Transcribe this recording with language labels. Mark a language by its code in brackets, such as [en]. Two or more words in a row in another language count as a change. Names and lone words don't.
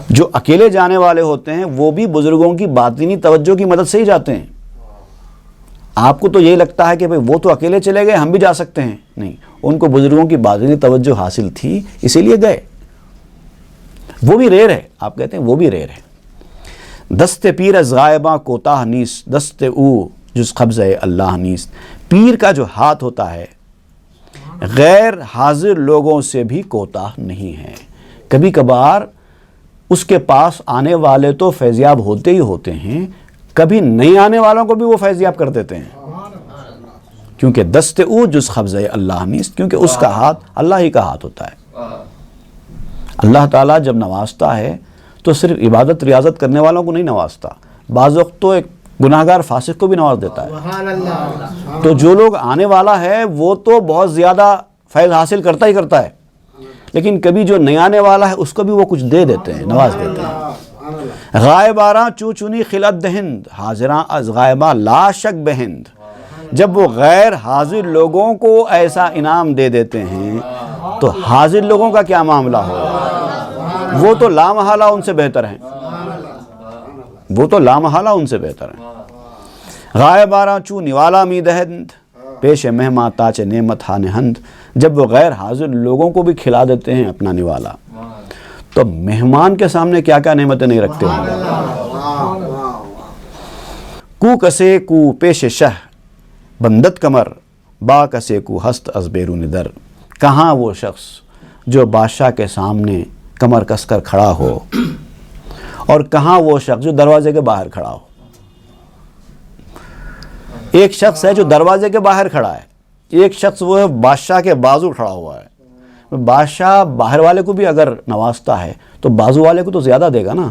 [ur] جو اکیلے جانے والے ہوتے ہیں وہ بھی بزرگوں کی باطنی توجہ کی مدد سے ہی جاتے ہیں۔ آپ کو تو یہی لگتا ہے کہ بھئی وہ تو اکیلے چلے گئے، ہم بھی جا سکتے ہیں، نہیں، ان کو بزرگوں کی باطنی توجہ حاصل تھی اسی لیے گئے۔ وہ بھی ریئر ہے، آپ کہتے ہیں وہ بھی ریئر ہے۔ [fa] دست پیر از غائباں کوتاہ نیست، دست او جز قبضہ اللہ نیست۔ [ur] پیر کا جو ہاتھ ہوتا ہے غیر حاضر لوگوں سے بھی کوتاہ نہیں ہے۔ کبھی کبھار اس کے پاس آنے والے تو فیضیاب ہوتے ہی ہوتے ہیں، کبھی نہیں آنے والوں کو بھی وہ فیضیاب کر دیتے ہیں، کیونکہ [fa] دست او جز قبضہ اللہ نیست، [ur] کیونکہ اس کا ہاتھ اللہ ہی کا ہاتھ ہوتا ہے۔ اللہ تعالیٰ جب نوازتا ہے تو صرف عبادت ریاضت کرنے والوں کو نہیں نوازتا، بعض وقت تو ایک گناہگار فاسق کو بھی نواز دیتا ہے۔ [ar] سبحان اللہ۔ [ur] تو جو لوگ آنے والا ہے وہ تو بہت زیادہ فیض حاصل کرتا ہی کرتا ہے، لیکن کبھی جو نہیں آنے والا ہے اس کو بھی وہ کچھ دے دیتے ہیں، نواز دیتے ہیں۔ [fa] غائباراں چو چنی خلت دہند، حاضراں از غائباں لا شک بہند۔ [ur] جب وہ غیر حاضر لوگوں کو ایسا انعام دے دیتے ہیں تو حاضر لوگوں کا کیا معاملہ ہوگا؟ وہ تو لامحالہ ان سے بہتر ہیں، وہ تو لامحالہ ان سے بہتر ہیں۔ [fa] غائباراں چو نوالا می دہند، پیش مہماں تاچ نعمت ہا نہند۔ [ur] جب وہ غیر حاضر لوگوں کو بھی کھلا دیتے ہیں اپنا نوالا، تو مہمان کے سامنے کیا کیا نعمتیں نہیں رکھتے ہوں گے۔ [fa] کو کسے کو پیش شہ بندت کمر، با کسے کو ہست از بیرون در۔ [ur] کہاں وہ شخص جو بادشاہ کے سامنے کمر کس کر کھڑا ہو، اور کہاں وہ شخص جو دروازے کے باہر کھڑا ہو۔ ایک شخص ہے جو دروازے کے باہر کھڑا ہے، ایک شخص وہ ہے بادشاہ کے بازو کھڑا ہوا ہے، بادشاہ باہر والے کو بھی اگر نوازتا ہے تو بازو والے کو تو زیادہ دے گا نا.